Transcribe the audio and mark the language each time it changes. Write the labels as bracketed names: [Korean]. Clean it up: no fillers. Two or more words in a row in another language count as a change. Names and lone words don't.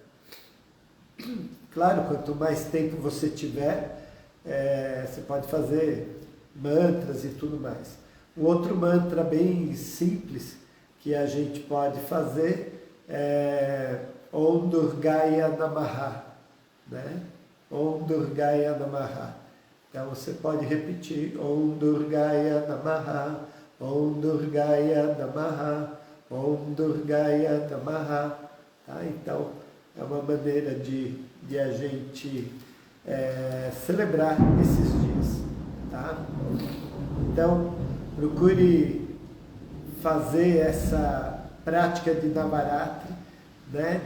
[Portuguese] Claro, quanto mais tempo você tiver, você pode fazer mantras e tudo mais. Um outro mantra bem simples que a gente pode fazer é [Sanskrit] Om Durgaya Namaha, [Portuguese] né? [Sanskrit] Om Durgaya Namaha. [Portuguese] Então você pode repetir [Sanskrit] Om Durgaya Namaha, Om Durgaya Namaha, Om Durgaya Namaha. [Portuguese] Tá? Então, é uma maneira de a gente celebrar esses dias. Tá? Então, procure fazer essa prática de Navaratri, né?